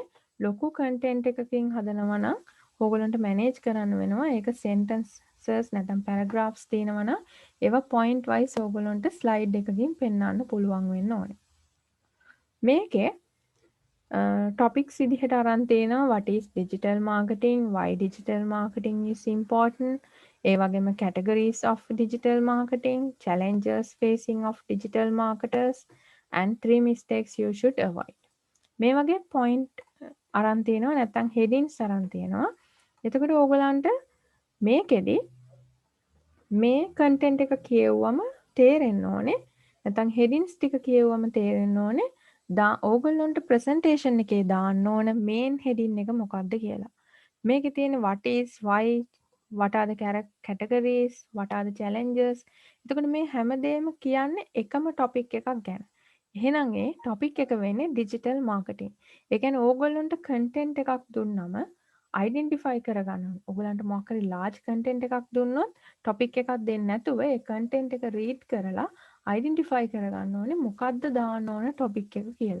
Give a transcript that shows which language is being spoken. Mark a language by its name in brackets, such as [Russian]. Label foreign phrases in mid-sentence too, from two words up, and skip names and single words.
[Sinhala] ලොකු content එකකින් හදනවා නම් ඕගලන්ට manage කරන්න වෙනවා. ඒක sentences නැත්නම් paragraphs තියෙනවා නම් ඒවා [English] point wise [Sinhala] ඕගලන්ට slide එකකින් පෙන්වන්න පුළුවන් වෙන්න ඕනේ. මේකේ topics විදිහට අරන් තියෙනවා [English] what is digital marketing, why digital marketing is important, [Sinhala] ඒ වගේම [English] categories of digital marketing, challenges facing of digital marketers and 3 mistakes you should avoid. [Sinhala] මේ වගේ point අරන් තියෙනවා නැත්නම් headings අරන් තියෙනවා. එතකොට ඕගලන්ට මේකෙදි මේ content එක කියවුවම තේරෙන්න ඕනේ නැත්නම් headings ටික කියවුවම තේරෙන්න ඕනේ ඕගොල්ලොන්ට presentation එකේ දාන්න ඕන [English] main heading [Sinhala] එක මොකක්ද කියලා. මේකේ තියෙන [English] what is, why, what are the categories, what are the challenges. [Sinhala] එතකොට මේ හැමදේම කියන්නේ එකම ටොපික් එකක් ගැන. එහෙනම් ඒ ටොපික් එක වෙන්නේ [English] digital marketing. [Sinhala] ඒ කියන්නේ ඕගොල්ලන්ට කන්ටෙන්ට් එකක් දුන්නම අයිඩෙන්ටිෆයි කරගන්න ඕනේ. ඕගොල්ලන්ට මොකක් හරි [English] large content [Sinhala] එකක් දුන්නොත් ටොපික් එකක් දෙන්නේ නැතුව ඒ කන්ටෙන්ට් එක රීඩ් කරලා අයිඩෙන්ටිෆයි කරගන්න ඕනේ මොකද්ද දාන්න ඕන ටොපික් එක කියලා.